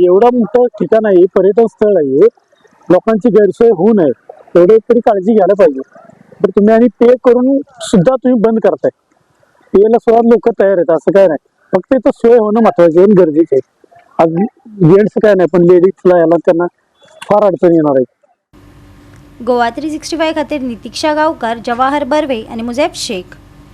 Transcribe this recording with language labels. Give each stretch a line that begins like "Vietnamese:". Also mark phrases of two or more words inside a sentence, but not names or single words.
Marathi: एवढा मोठं ठिकाण आहे, पर्यटन स्थळ आहे, लोकांची गैरसोय होऊ नये एवढे तरी काळजी घ्यायला पाहिजे. तर तुम्ही आणि पे करून सुद्धा तुम्ही बंद करताय. पेला सुद्धा लोक तयार आहेत, असं काय नाही. फक्त इथं सोय होणं महत्वाचं आणि गरजेचं आहे. आज जेंट्स काय नाही, पण लेडीजला याला त्यांना फार अडचण येणार आहे.
Konkani: गोवा 365 खातीर नितीक्षा गांवकार, जवाहर बर्वे आणि मुझेब शेख.